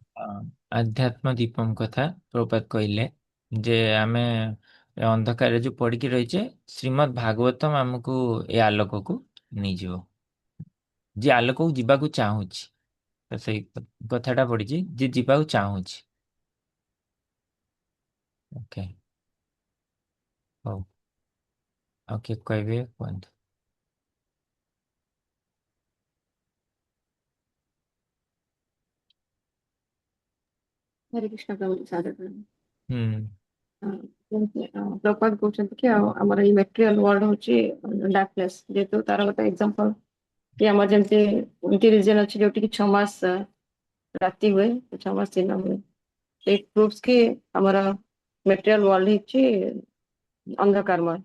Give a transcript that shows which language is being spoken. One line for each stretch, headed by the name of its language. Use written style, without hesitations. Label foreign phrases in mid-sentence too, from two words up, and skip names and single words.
Odia: ଆଧ୍ୟାତ୍ମ ଦୀପମ କଥା ପ୍ରଭୁପାଦ କହିଲେ ଯେ ଆମେ ଏ ଅନ୍ଧକାରରେ ଯୋଉ ପଡିକି ରହିଛେ, ଶ୍ରୀମଦ୍ ଭାଗବତମ ଆମକୁ ଏ ଆଲୋକକୁ ନେଇଯିବ। ଯିଏ ଆଲୋକକୁ ଯିବାକୁ ଚାହୁଁଛି, ତ ସେଇ କଥାଟା ପଡିଛି, ଯିଏ ଯିବାକୁ ଚାହୁଁଛି। ଓକେ, ହଉ, ଆଉ କିଏ କହିବେ କୁହନ୍ତୁ।
Hindi: हरे कृष्ण प्रभु जी सादर प्रणाम। ହୁଁ
Odia: ପ୍ରପାତ କହୁଛନ୍ତି କି ଆଉ ଆମର ଏଇ
English: material world
Odia: ହଉଛି
English: dark place,
Odia: ଯେହେତୁ ତାର ଗୋଟେ ଏକ୍ସାମ୍ପଲ କି ଆମର ଯେମିତି ଏମିତି ରିଜନ ଅଛି ଯୋଉଠି କି 6 ମାସ ରାତି ହୁଏ, 6 ମାସ ଦିନ ହୁଏ।
English: it proves
Odia: କି ଆମର
English: material world
Odia: ହେଇଛି ଅନ୍ଧକାରମୟ।